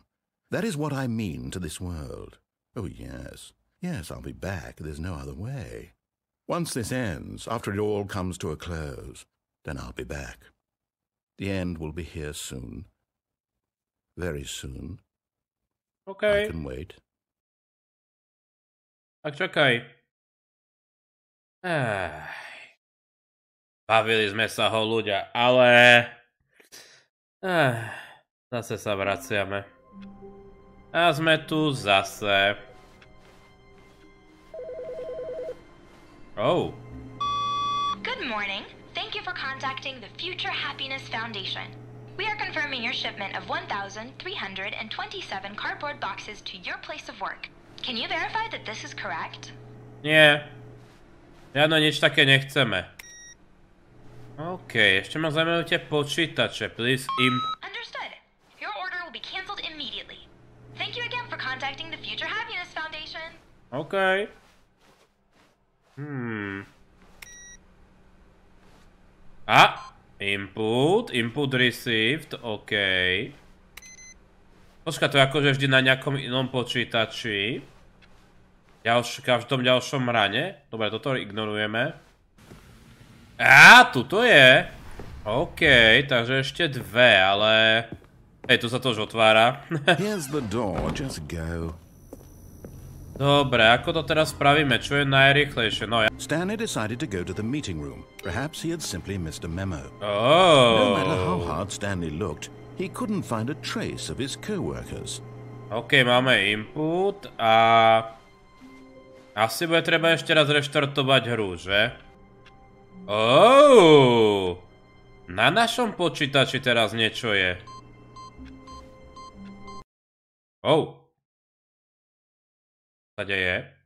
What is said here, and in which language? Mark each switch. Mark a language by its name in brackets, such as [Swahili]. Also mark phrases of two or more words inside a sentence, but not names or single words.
[English] That is what I mean to this world. Oh, yes. Yes, I'll be back. There's no other way. Once this ends, after it all comes to a close, then I'll be back. The end will be here soon. Very soon. Okay. I can wait. [Slovak] Tak čakaj. Bavili sme sa ho ľudia, ale... Zase sa vraciame. A sme tu zase. [English] Oh. Good morning. Thank you for contacting the Future Happiness Foundation. We are confirming your shipment of 1,327 cardboard boxes to your place of work. Can you verify that this is correct? [Slovak] Nie. Žiadno nič také nechceme. OK, ešte ma zaujímajú tie počítače. [English] Please Understood. Your order will be cancelled immediately. Thank you again for contacting the Future Happiness Foundation. OK. Input received, OK. [Slovak] Počka, to je akože vždy na nejakom inom počítači. V každom ďalšom rane. Dobre, toto ignorujeme. Tuto je. OK, takže ešte dve, ale... Hej, tu sa to už otvára. [English] Here's the door, just go. [Slovak] Dobre, ako to teraz spravíme? Čo je najrýchlejšie? No ja... [English] Stanley decided to go to the meeting room. Perhaps he had simply missed a memo. Oh. No matter how hard Stanley looked, he couldn't find a trace of his co-workers. [Slovak] OK, máme input a... Asi bude treba ešte raz reštartovať hru, že? [English] Oh. [Slovak] Na našom počítači teraz niečo je. Oh. Čo sa deje?